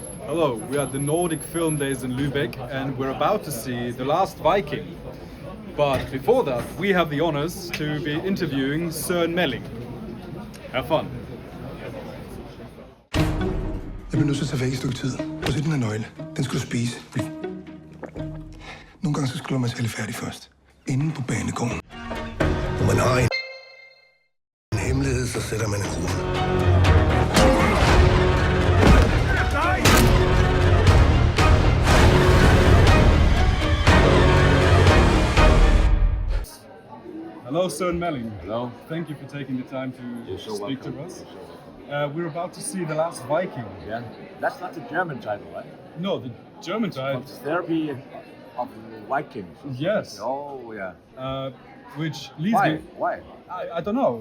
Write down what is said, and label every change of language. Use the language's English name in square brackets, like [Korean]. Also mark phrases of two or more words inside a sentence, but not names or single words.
[English] Hello, we are at the Nordic Film Days in Lübeck and we're about to see The Last Viking. But before that, we have the honors to be interviewing Søren Melling. Have fun. [Danish] Jeg bliver nødt til at tage væk et stykke tid. Prøv at se den her nøgle. Den skal du spise. Nogle gange så skal man tale færdig først. Inden på banegården. Når man har en hemmelighed, så sætter man en krone. [English] Hello, Søren Melling. Hello. Thank you for taking the time to speak welcome. to us. We're about to see The Last Viking. Yeah, that's not the German title, right? No, the German title. It's Therapy of the Vikings. Yes. Oh, yeah. Which leads Why? me. Why? I don't know.